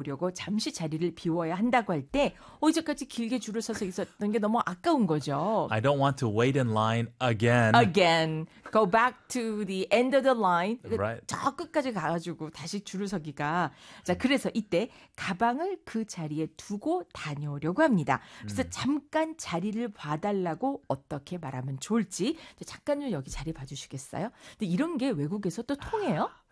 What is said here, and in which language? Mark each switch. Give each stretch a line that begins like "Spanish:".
Korean: 보려고 잠시 자리를 비워야 한다고 할 때, 어제까지 길게 줄을 서서 있었던 게 너무 아까운 거죠.
English: I don't want to wait in line again. Again, go back to the end of the line. Right.
Korean: 저 끝까지 가가지고 다시 줄을 서기가. 자, 그래서 이때 가방을 그 자리에 두고 다녀오려고 합니다. 그래서 잠깐 자리를 봐달라고 어떻게 말하면 좋을지, 잠깐요, 여기 자리 봐주시겠어요? 근데 이런 게 외국에서 또 통해요?